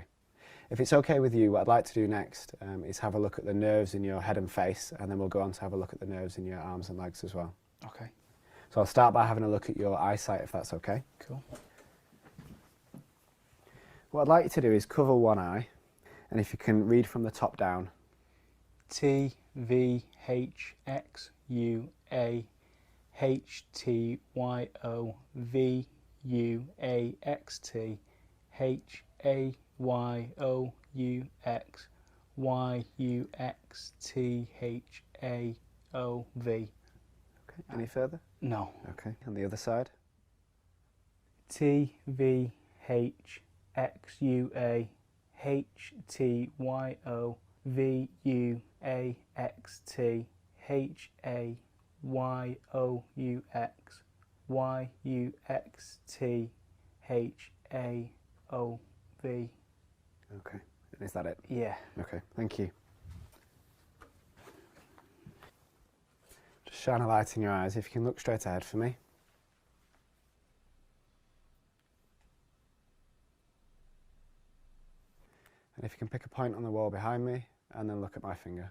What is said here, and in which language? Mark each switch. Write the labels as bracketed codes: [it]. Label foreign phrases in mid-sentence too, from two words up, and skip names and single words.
[en] If it's okay with you, what I'd like to do next is have a look at the nerves in your head and face, and then we'll go on to have a look at the nerves in your arms and legs as well. Okay. So I'll start by having a look at your eyesight, if that's okay. Cool. What I'd like you to do is cover one eye, and if you can read from the top down. T V H X U A H T Y O V U A X T H A Y O U X Y U X T H A O V. Okay. Any further? No. Okay. On the other side. T V H X U A H T Y O V U A X T H A Y O U X Y U X T H A O V. Okay. And is that it? Yeah. Okay. Thank you. Just shine a light in your eyes. If you can look straight ahead for me. And if you can pick a point on the wall behind me, and then look at my finger.